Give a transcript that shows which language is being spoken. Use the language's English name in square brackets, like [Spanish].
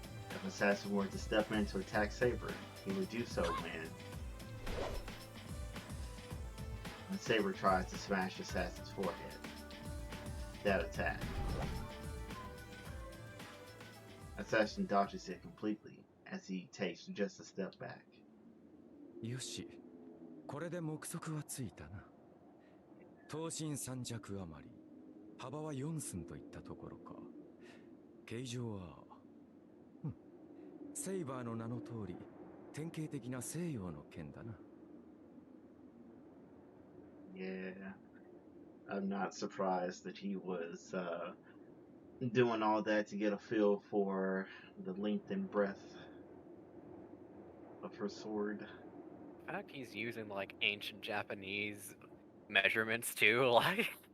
[English] If Assassin were to step in to attack Saber, he would do so when Saber tries to smash Assassin's forehead. That attack. Assassin dodges it completely as he takes just a step back. [Japanese] よし、これで目測はついたな。頭身3弱余り、幅は4寸といったところか。形状は、セイバーの名の通り、典型的な西洋の剣だな。 [English] Yeah, I'm not surprised that he was doing all that to get a feel for the length and breadth of her sword. The fact he's using like ancient Japanese measurements too, like.